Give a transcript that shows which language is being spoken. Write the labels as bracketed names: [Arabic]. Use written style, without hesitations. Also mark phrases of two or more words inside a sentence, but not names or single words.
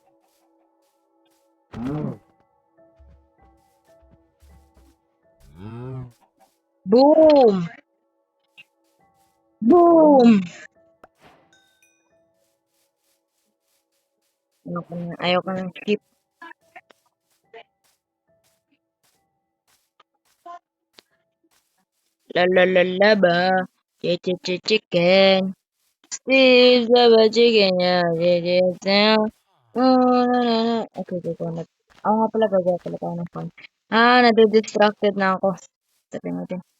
[Filipino] Boom! Boom! Ayoko ng skip. La la la la ba? [English] Chicken. Steve the chicken. Yeah. Okay, go. [Filipino] Ako nga pala, gagawa pala tayo ng phone. Nadidistracted na ako. Sabi natin.